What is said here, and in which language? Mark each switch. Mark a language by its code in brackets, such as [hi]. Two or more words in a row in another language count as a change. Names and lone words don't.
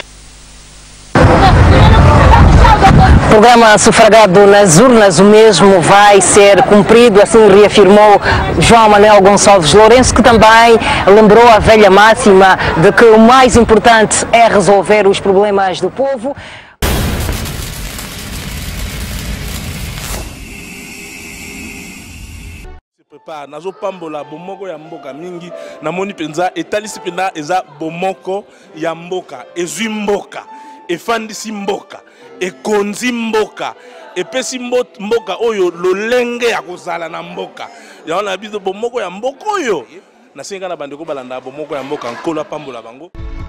[pt] O programa sufragado nas urnas, o mesmo vai ser cumprido, assim reafirmou João Manuel Gonçalves Lourenço, que também lembrou a velha máxima de que o mais importante é resolver os problemas do povo. [ln] Nazo pambola bomoko ya mboka mingi namoni penza etalisi pena eza bomoko ya mboka ezwi mboka efandisi mboka ekonzi mboka epesi mboka oyo lolenge ya kozala na mboka yaona biso bomoko ya mboka oyo nasenga na bandeko balanda bomoko ya mboka nkolo pambola bango.